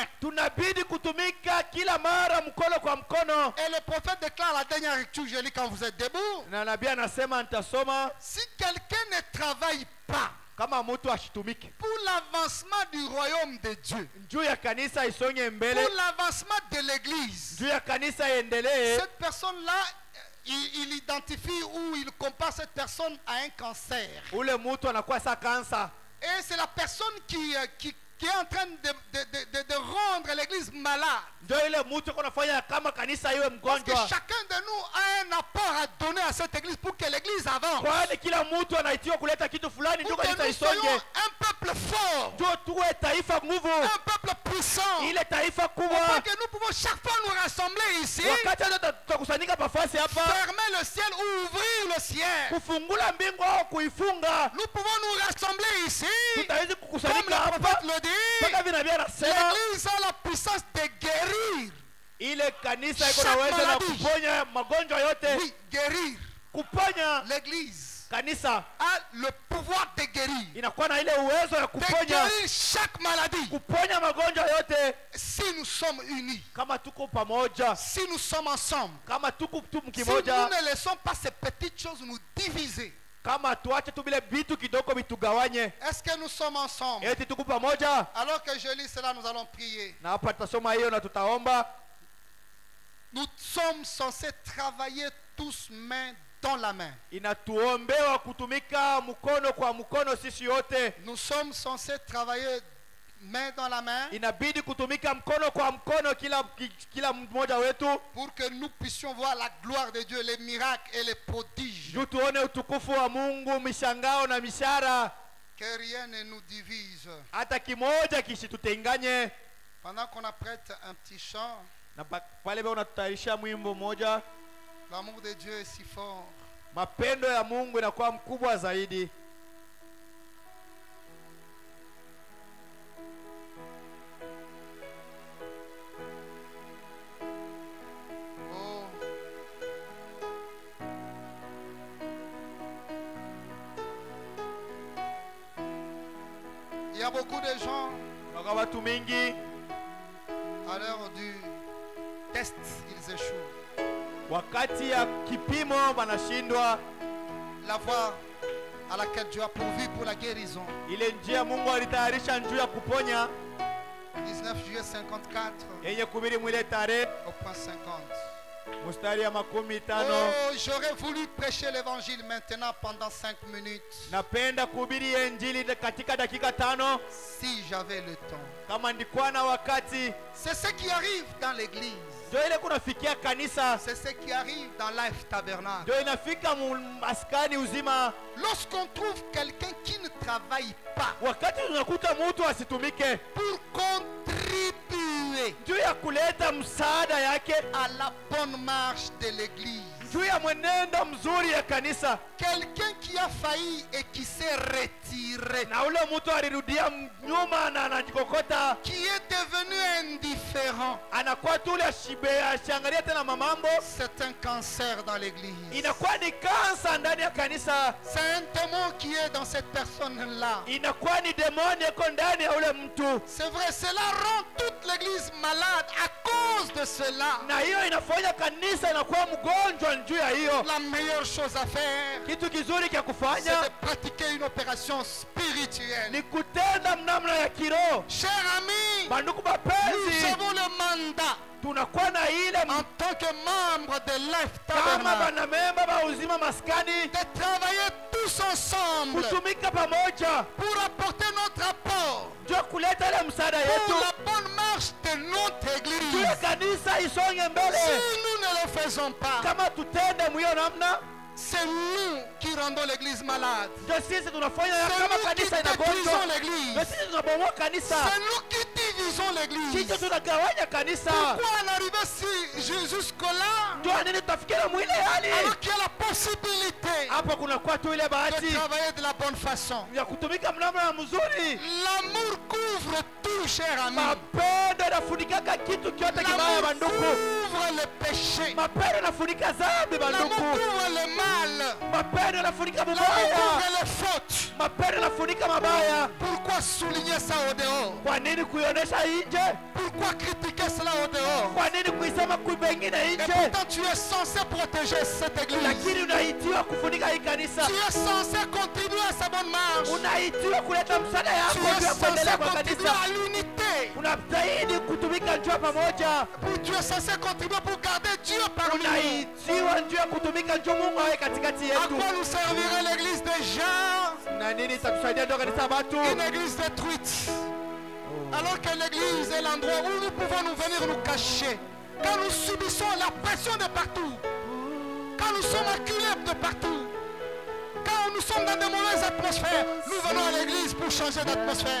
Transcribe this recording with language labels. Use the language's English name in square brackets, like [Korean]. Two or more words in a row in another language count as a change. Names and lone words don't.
[Swahili] Tunabidi kutumika kila mara mkono kwa mkono, [French] Et le prophète déclare la dernière lecture, je lis quand vous êtes debout. [Swahili] na nabii anasema, nitasoma, [French] Si quelqu'un ne travaille pas [Swahili] kama mtu ashitumike [French] pour l'avancement du royaume de Dieu, [Swahili] juu ya kanisa isonge mbele, [French] pour l'avancement de l'église, [Swahili] juu ya kanisa iendelee, [French] cette personne-là, il identifie ou il compare cette personne à un cancer. [Swahili] ule mtu anakuwa sa kansa, [French] Et c'est la personne qui est en train de rendre l'église malade. [Swahili] ndio ile mtu kunafanya kama kanisa iwe [French] Parce que [Swahili] mgonjwa, [French] chacun de nous a un apport à donner à cette église pour que l'église avance. [Swahili] kwani kila mtu anaitiwa kuleta kitu fulani ndio [French] Pour que [Swahili] kanisa [French] nous soyons [Swahili] isonge, [French] un peuple fort, [Swahili] ndio tuwe taifa nguvu, [French] un peuple puissant. [Swahili] ile taifa [French] Pour [Swahili] kubwa. [French] que nous pouvons chaque fois nous rassembler ici, [Swahili] Wakati hata tutakusanyika pafasi hapa, [French] fermer le ciel ou ouvrir le ciel. [Swahili] kufungula mbingu au kuifunga, [French] Nous pouvons nous rassembler ici, [Swahili] tutawezi [French] comme [Swahili] kukusanyika [French] le [Swahili] hapa [French] prophète le dit. [Swahili] mpaka vinabii anasema [French] L'église a la puissance de guérir. [Swahili] ile kanisa iko na [French] Chaque [Swahili] uwezo na [French] maladie. [Swahili] kuponya magonjwa yote, [French] Oui, guérir. [Swahili] kuponya. [French] L'église [Swahili] Kanisa [French] a le pouvoir de guérir. [Swahili] inakuwa na ile uwezo ya [French] De [Swahili] kuponya, [French] guérir chaque maladie. [Swahili] kuponya magonjwa yote, [French] Si nous sommes unis, [Swahili] kama tuko pamoja, [French] si nous sommes ensemble, [Swahili] kama tuko tu [French] si nous [Swahili] kimoja, [French] ne laissons pas ces petites choses nous diviser, [Swahili] kama tuache tu vile vitu kidogo vitugawanye, [French] est-ce que nous sommes ensemble? [Swahili] eti tuko pamoja. [French] Alors que je lis cela, nous allons prier. [Swahili] Na hapa tutasoma hiyo na tutaomba. [French] Nous sommes censés travailler tous main dans la main. [Swahili] Inatuombewa kutumika mkono kwa mkono sisi yote, [French] Nous sommes censés travailler main dans la main [Swahili] inabidi kutumika mkono kwa mkono kila mmoja wetu, [French] pour que nous puissions voir la gloire de Dieu, les miracles et les prodiges. [Swahili] juu tuone utukufu wa Mungu, mishangao na mishara, [French] Que rien ne nous divise. [Swahili] hata kimoja kisitutenganye. [French] Pendant qu'on apprête un petit chant, [Swahili] Na pale bado unatutayarisha mwimbo mmoja, [French] l'amour de Dieu est si fort. [Swahili] mapendo ya Mungu inakuwa mkubwa zaidi. Oh. [French] Il y a beaucoup de gens, [Swahili] Kuna watu mingi [French] à l'heure du test, ils échouent. [Swahili] wakati ya kipimo wanashindwa, [French] la voie à laquelle Dieu a pourvu pour la guérison. [Swahili] ile njia Mungu alitayarisha njia ya kuponya [French] 19 juillet 54 [Swahili] yenye kubiri mwile tarehe [French] au point 50. [Swahili] mustari ya 15. [French] Oh, j'aurais voulu prêcher l'évangile maintenant pendant 5 minutes. [Swahili] Napenda kuhubiri injili katika dakika 5 [French] si j'avais le temps. [Swahili] kama ndikuwa na wakati. [French] C'est ce qui arrive dans l'église. [Swahili] Ndio ile kunafikia kanisa. [French] C'est ce qui arrive dans Life Tabernacle. [Swahili] Ndio inafika maskani uzima. [French] Lorsqu'on trouve quelqu'un qui ne travaille pas, [Swahili] wakati tunakuta mtu asitumike [French] pour contribuer [Swahili] juu ya kuleta msaada yake [French] à la bonne marche de l'église, [Swahili] juu ya mwenendo mzuri ya kanisa, [French] quelqu'un qui a failli et qui s'est retiré, [Swahili] na ule mtu alirudia nyuma na anajikokota, [French] qui est devenu indifférent, [Swahili] anakuwa tu ashiangalia tena mamambo, [French] c'est un cancer dans l'église. [Swahili] inakuwa ni kansa ndani ya kanisa. [French] C'est un démon qui est dans cette personne-là. [Swahili] Inakuwa ni demoni yako ndani ya ule mtu. [French] C'est vrai, cela rend toute l'église malade à cause de cela. [Swahili] Na hiyo inafanya kanisa inakuwa mgonjwa juu ya hiyo. [French] La meilleure chose à faire, [Swahili] kitu kizuri cha [French] c'est [Swahili] kufanya [French] de pratiquer une opération spirituelle. [Swahili] ni kutenda namna ya kiroho. [French] Cher ami, [Swahili] Banduku [French] nous [Swahili] mapenzi, [French] avons le mandat [Swahili] tunakuwa na ile [French] en tant que membre de Life [Swahili] kama [French] Tabernacle [Swahili] banamemba ba uzima maskani [French] de travailler tous ensemble [Swahili] kutumika pamoja [French] pour apporter notre apport [Swahili] ndio kuleta ile msaada yetu [French] pour la bonne marche de notre [Swahili] juu [French] église. [Swahili] ya kanisa isonge mbele. [French] Si nous ne le faisons pas, [Swahili] Kama tutende mwiyo namna, [French] c'est nous qui rendons l'église malade. [Swahili] ndio sisi tunafanya [French] C'est [Swahili] kama [French] nous qui [Swahili] kanisa [French] détruisons [Swahili] inagonjwa, [French] l'église. [Swahili] ndio sisi tunabomoa kanisa, [French] C'est nous qui divisons l'église. [Swahili] sisi tunagawanya kanisa. [French] Pourquoi en arriver jusque-là [Swahili] Ndio nini tutafikia mwile hali [French] alors qu'il y a la possibilité [Swahili] hapo, kunakuwa tu ile [French] de [Swahili] bahati [French] travailler de la bonne façon? [Swahili] ya kutumika mnamna mzuri. [French] L'amour couvre tout, cher ami. [Swahili] Mapendo yanafunikaka kitu kyote kibaya [French] L'amour [Swahili] banduku. [French] couvre le péché. [Swahili] Mapendo yanafunika dhambi [French] L'amour [Swahili] banduku. [French] couvre le mal. [Swahili] Mapendo yanafunika [French] L'amour [Swahili] mabaya. [French] couvre les fautes. [Swahili] Mapendo yanafunika mabaya. [French] Pourquoi souligner ça au dehors? [Swahili] Kwa nini kuionyesha nje? [French] Pourquoi critiquer cela au dehors? [Swahili] Kwa nini kuisema kuibengine [French] Et [Swahili] nje? [French] pourtant tu es censé protéger cette église. [Swahili] Lakini unaitiwa kufunika hii kanisa. [French] Tu es censé contribuer à sa bonne marche. [Swahili] Unaitiwa kuleta msaada [French] Tu [Swahili] yako [French] es [Swahili] juu ya [French] censé [Swahili] kuendelea kwa [French] contribuer [Swahili] kanisa. [French] à l'unité. [Swahili] Unastahili kutumika njoo pamoja. [French] Tu es censé contribuer pour garder Dieu parmi nous. [Swahili] Unaitiwa njoo kutumika njoo Mungu awe katikati [French] À [Swahili] yetu. [French] quoi nous servirait l'église des gens? [Swahili] Na nini itatusaidia ndio kanisa watu? [French] Une église détruite. Alors que l'église est l'endroit où nous pouvons nous venir nous cacher. Quand nous subissons la pression de partout. Quand nous sommes acculés de partout. Quand nous sommes dans de mauvaises atmosphères. Nous venons à l'église pour changer d'atmosphère.